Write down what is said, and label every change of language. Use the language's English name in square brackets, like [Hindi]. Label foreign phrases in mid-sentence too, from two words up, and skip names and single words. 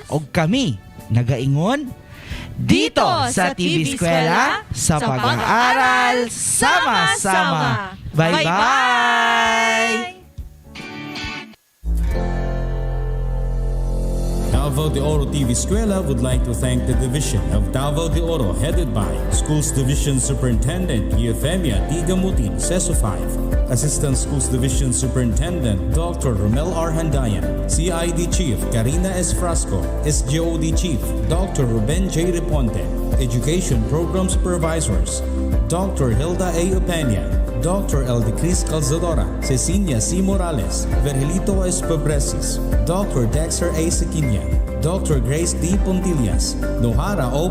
[Cebuano] Og kami nagaingon [Filipino] dito sa TV Eskwela sa pag-aaral sama-sama. [English] Bye-bye! Davao de Oro TV Eskwela would like to thank the Division of Davao de Oro headed by Schools Division Superintendent Euphemia T. Gamutin, CESO 5, Assistant Schools Division Superintendent Dr. Romel R. Handayan, CID Chief Karina S. Frasco, SGOD Chief Dr. Ruben J. Reponte, Education Program Supervisors Dr. Hilda A. Upenya, Dr. Eldecris Calzadora, Cecilia C. Morales, Vergelito S. Pobresis, Dr. Dexter A. Sikinya, Dr. Grace D. Pontillas, Nohara O.